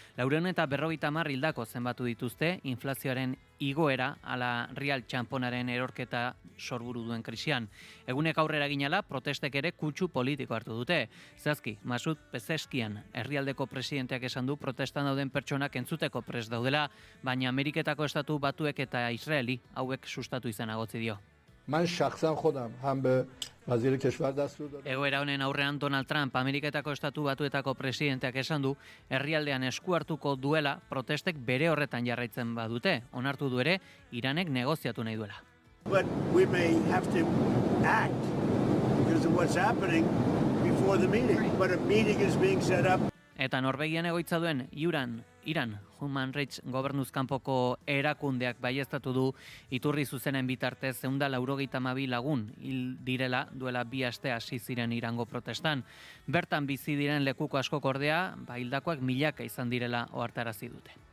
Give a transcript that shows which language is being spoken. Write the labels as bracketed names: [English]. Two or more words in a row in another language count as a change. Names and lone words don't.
[Basque] 450 hildako zenbatu dituzte, inflazioaren igoera ala Real txamponaren erorketa sorburu duen krisian. Egunek aurrera ginala, protestek ere kutsu politiko hartu dute. Zehazki, Masud Pezeskian, herrialdeko presidenteak esan du protestan dauden pertsonak entzuteko prest daudela, baina Ameriketako estatu batuek eta Israeli hauek sustatu izan agotzi dio. [Persian] من شخصا خودم هم به وزیر کشور دستور دادم. [Basque] Egoera honen aurrean Donald Trump, Ameriketako estatu batuetako presidenteak esan du, herrialdean esku hartuko duela protestek bere horretan jarraitzen badute. Onartu du ere, Iranek negoziatu nahi duela. [English] But we may have to act because of what's happening before the meeting. But a meeting is being set up. [Basque] Eta Norvegian egoitza duen Iran Human Rights gobernuzkanpoko erakundeak baieztatu du iturri zuzenen bitartez 192 lagun hil direla duela 2 aste hasi ziren Irango protestan. Bertan bizi diren lekuko askok ordea, hildakoak milaka izan direla ohartarazi dute.